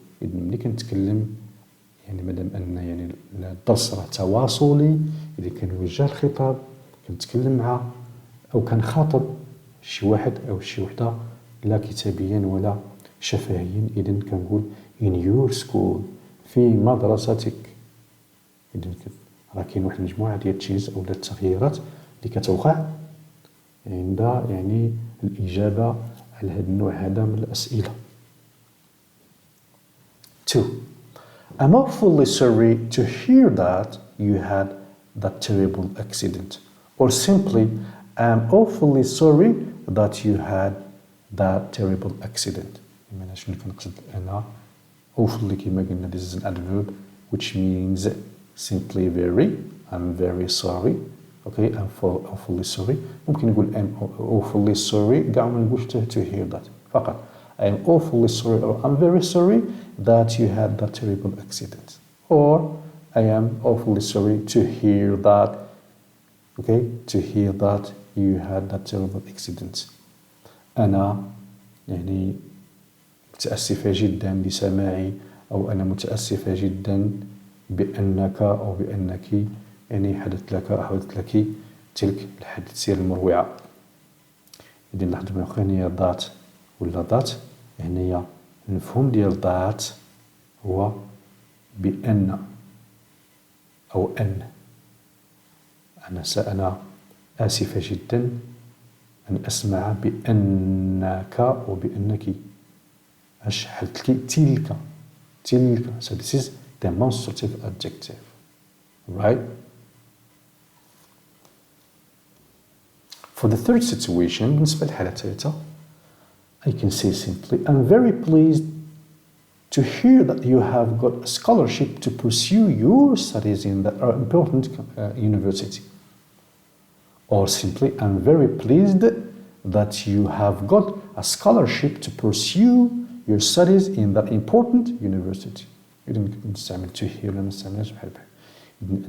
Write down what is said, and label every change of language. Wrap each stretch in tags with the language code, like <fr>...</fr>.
<ar>إذا ملي كنتكلم يعني مادام أن يعني الدرس راه تواصلي إذا كنوجه الخطاب كنتكلم مع أو كنخاطب شي واحد أو شي وحدة لا كتابيا ولا شفهيا إذا كنقول</ar> <en>in your school</en> <ar>في مدرستك. إذا راه كاين واحد المجموعة ديال التشينجز أو التغييرات اللي كتوقع عند يعني الإجابة على هذا النوع هذا من الأسئلة.</ar> <en>2. I'm awfully sorry to hear that you had that terrible accident. Or simply, I'm awfully sorry that you had that terrible accident.</en> <ar>يعني شنو كنقصد أنا</ar> <en>awfully</en> <ar>كما قلنا</ar> <en>this is an adverb which means simply very. I'm very sorry. Okay, I'm awfully sorry.</en> <ar>ممكن نقول</ar> <en>I'm awfully sorry</en> <ar>كاع ما نقولش</ar> <en>to hear that</en> <ar>فقط.</ar> <en>I'm awfully sorry or I'm very sorry that you had that terrible accident. Or I am awfully sorry to hear that. Okay, to hear that you had that terrible accident.</en> <ar>أنا يعني متأسفة جدا لسماعي أو أنا متأسفة جدا بأنك أو بأنك يعني حدث لك تلك الحادثة المروعة. إذا لاحظوا معايا هي that ولا that يعني المفهوم ديال that هو بأن أو أن. أنا آسفة جدا أن أسمع بأنك أو بأنك. أش حدث لك تلك.</ar> <en>So this is demonstrative adjective, right? For the third situation,</en> <ar>بالنسبة للحالة الثالثة,</ar> <en>I can say simply, I'm very pleased to hear that you have got a scholarship to pursue your studies in that important university. Or simply, I'm very pleased that you have got a scholarship to pursue your studies in that important university.</en> <ar>إذا نستعمل</ar> <en>to hear</en> <ar>ولا نستعملهاش بحال بحال.</ar>